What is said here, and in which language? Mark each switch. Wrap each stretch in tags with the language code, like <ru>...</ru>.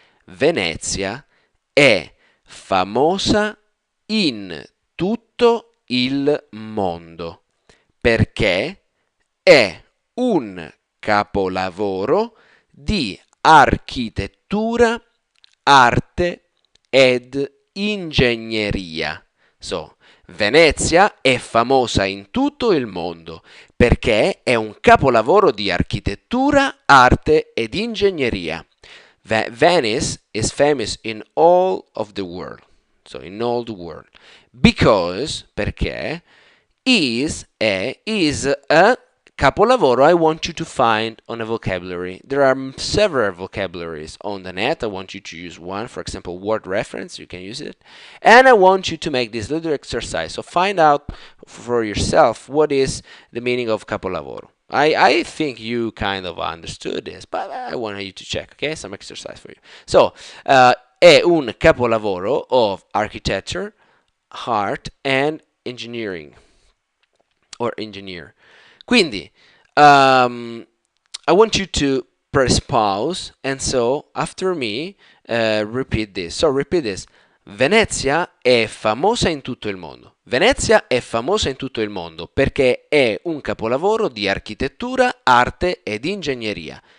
<it>Venezia è famosa in tutto il mondo perché è un capolavoro di architettura, arte ed ingegneria. So, Venezia è famosa in tutto il mondo perché è un capolavoro di architettura, arte ed ingegneria.</it> <en>Venice is famous in all of the world. So, in all the world. Because, perché, is a capolavoro I want you to find on a vocabulary. There are several vocabularies on the net. I want you to use one, for example, word reference, you can use it. And I want you to make this little exercise. So find out for yourself what is the meaning of capolavoro. I think you kind of understood this, but I want you to check, okay? Some exercise for you. So,</en> <it>è un capolavoro</it> <en>of architecture, art, and engineering. Or engineer. Quindi, I want you to press pause, and so, after me, repeat this. So, repeat this.</en> <it>Venezia è famosa in tutto il mondo. Venezia è famosa in tutto il mondo perché è un capolavoro di architettura, arte ed ingegneria.</it>